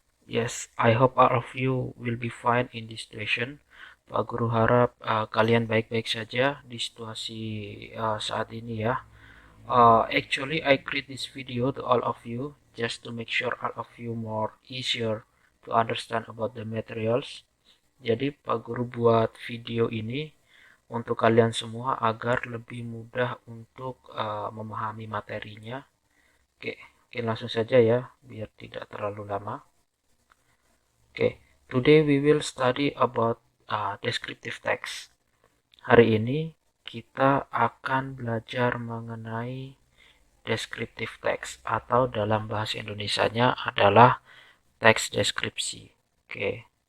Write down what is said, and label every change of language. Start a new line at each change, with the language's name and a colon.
English: Yes, I hope all of you will be fine in this situation.
Indonesian: Pak Guru harap kalian baik-baik saja di situasi saat ini ya.
English: Actually, I create this video to all of you just to make sure all of you more easier to understand about the materials.
Indonesian: Jadi Pak Guru buat video ini untuk kalian semua agar lebih mudah untuk memahami materinya. Oke, mungkin langsung saja ya biar tidak terlalu lama.
English: Oke, today we will study about descriptive text.
Indonesian: Hari ini kita akan belajar mengenai descriptive text atau dalam bahasa Indonesianya adalah teks deskripsi. Oke.